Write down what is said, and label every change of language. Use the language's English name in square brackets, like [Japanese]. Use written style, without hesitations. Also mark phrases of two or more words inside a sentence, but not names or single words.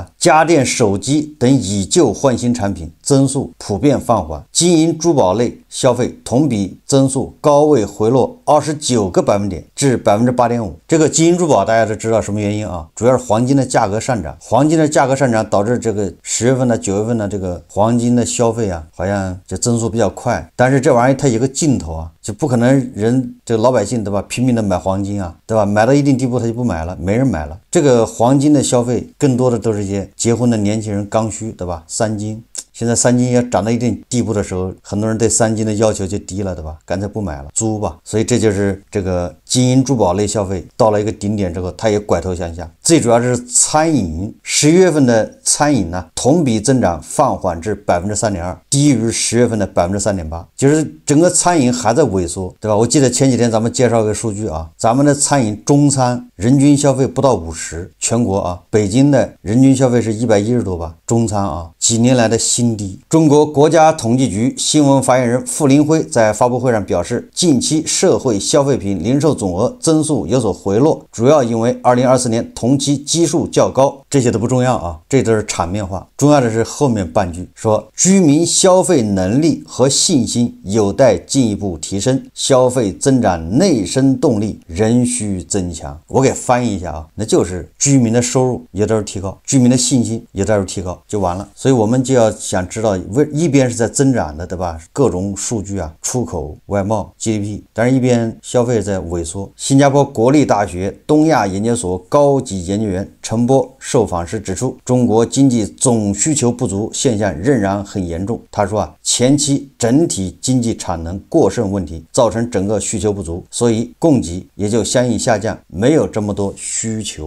[Chinese] 家電、手機等以舊換新產品增速普遍放緩，金銀珠寶類消費同比增速高位回落29個百分點至 8.5%。這個金銀珠寶大家都知道什麼原因主要是黃金的價格上漲，黃金的價格上漲導致這個10月份的9月份的這個黃金的消費好像就增速比較快，但是這玩意它有個盡頭就不可能人這個老百姓对吧拼命的買黄金对吧？買到一定地步他就不買了，沒人買了。這個黃金的消費更多的都是一些結婚的年輕人剛需，對吧？三金。現在三金要漲到一定地步的時候，很多人對三金的要求就低了，对吧？乾脆不買了，租吧。所以這就是這個金銀珠寶類消費到了一個頂點之後，它也拐頭向下。最主要是餐飲，11月份的餐飲呢，同比增長放緩至 3.2%， 低於10月份的 3.8%， 就是整個餐飲還在萎縮，對吧？我記得前幾天咱們介紹一個數據咱們的餐飲中餐人均消費不到50，全國北京的人均消費是110多吧，中餐幾年來的新低。中國國家統計局新聞發言人傅林輝在發布會上表示，近期社會消費品零售總額增速有所回落，主要因為2024年同期基數較高，這些都不重要啊，這都是場面話，重要的是后面半句說居民消費能力和信心有待進一步提升，消費增长內生动力仍需增強。我給翻譯一下啊，那就是居民的收入有待于提高，居民的信心有待于提高就完了。所以我們就要想知道，一邊是在增長的，對吧？各種數據啊，出口、外貿、GDP， 但是一邊消費在萎縮。新加坡國立大學東亞研究所高級研究員陳波受訪時指出，中國經濟總需求不足現象仍然很嚴重。他說啊，前期整體經濟產能過剩問題造成整個需求不足，所以供給也就相應下降，沒有這麼多需求。